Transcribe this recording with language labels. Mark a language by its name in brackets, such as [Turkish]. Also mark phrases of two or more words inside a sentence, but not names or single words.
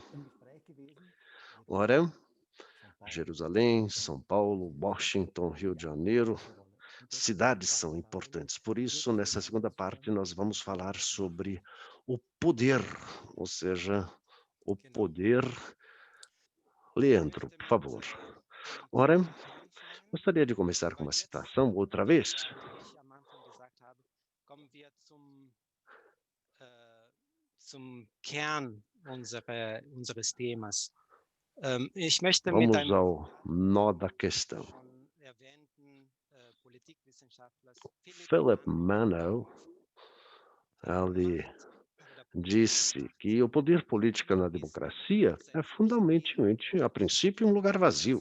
[Portuguese] Ora, Jerusalém, São Paulo, Washington, Rio de Janeiro, cidades são importantes. Por isso, nessa segunda parte, nós vamos falar sobre o poder, ou seja, o poder. Leandro, por favor. Ora, gostaria de começar com uma citação outra vez. [German] Zum Kern unseres Themas. Ich möchte mit [Portuguese] Vamos [German] einem [Portuguese] ao nó da questão. [German] schon erwähnten Politikwissenschaftlers [Portuguese] Philip Mano, ele disse que o poder político na democracia é fundamentalmente, a princípio, um lugar vazio.